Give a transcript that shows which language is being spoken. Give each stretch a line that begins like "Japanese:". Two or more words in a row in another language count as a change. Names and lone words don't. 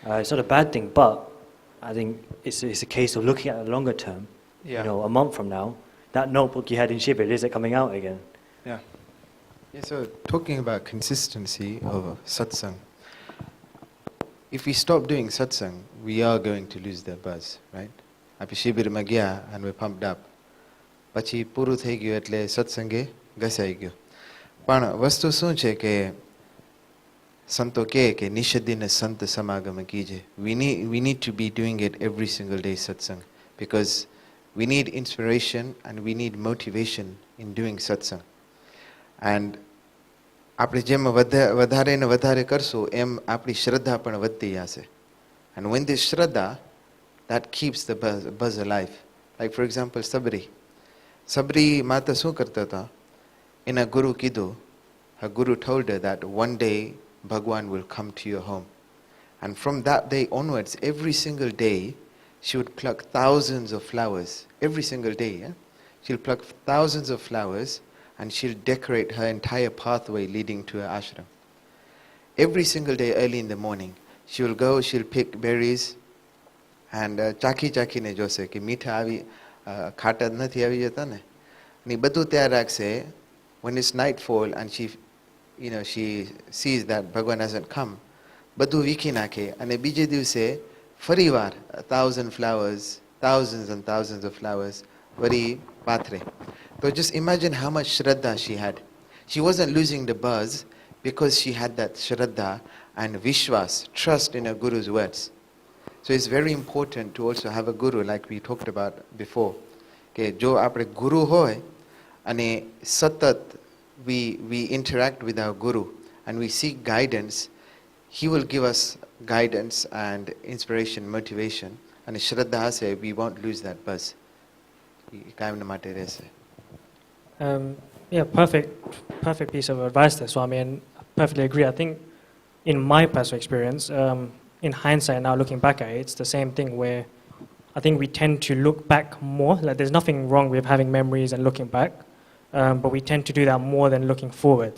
English: It's not a bad thing, but I think it's a case of looking at the longer term. Yeah. You know, a month from now, that notebook you had in Shibir, is it coming out again? Yeah. Yeah, so talking about consistency of satsang, if we stop doing satsang, we are going to lose the buzz, right?
Gujarati: Api શિબિરમાં ગયા
English: and we pumped up.
Gujarati: પછી પૂરું થઈ ગયું એટલે સત્સંગે ઘસાઈ ગયો. પણ વસ્તુ શું છે કે સંતો કહે કે
Hindi: નિષદિન સંત સમાગમ કીજે.
English: We need to be doing it every single day satsang, because we need inspiration and we need motivation in doing satsang.
Gujarati: And આપણે જેમ વધારે ને વધારે કરશું એમ આપણી શ્રદ્ધા પણ વધતી જશે.
English: And when this shraddha, that keeps the buzz alive. Like for example, Sabri Mata
Gujarati: શું કરતા હતા? એના ગુરુ કીધું,
English: her guru told her that one day Bhagwan will come to your home. And from that day onwards, every single day, she would pluck thousands of flowers. Every single day, yeah? She'll pluck thousands of flowers and she'll decorate her entire pathway leading to her ashram. Every single day early in the morning, she will go, she'll pick berries and
Gujarati: ચાખી ને જોશે કે મીઠા આવી ખાટા નથી આવી જતા ને, ને બધું ત્યાં રાખશે.
English: When it's nightfall and she sees that Bhagwan hasn't come,
Gujarati: બધું વીખી નાખે અને બીજે દિવસે ફરીવાર
English: 1,000 flowers, thousands and thousands of flowers
Gujarati: વળી પાથરે.
English: So just imagine how much shraddha she had. She wasn't losing the buzz because she had that shraddha and vishwas, trust in her guru's words. So it's very important to also have a guru, like we talked about before.
Gujarati: કે જો આપણે ગુરુ હોય અને સતત
English: we interact with our guru and we seek guidance, he will give us guidance and inspiration, motivation. And
Gujarati: શ્રદ્ધા હશે,
English: we won't lose that buzz.
Gujarati: કાયમના માટે રહેશે.
English: Yeah, perfect piece of advice there, Swami, and I perfectly agree. I think in my personal experience, in hindsight now looking back at it, it's the same thing where I think we tend to look back more. Like there's nothing wrong with having memories and looking back, but we tend to do that more than looking forward.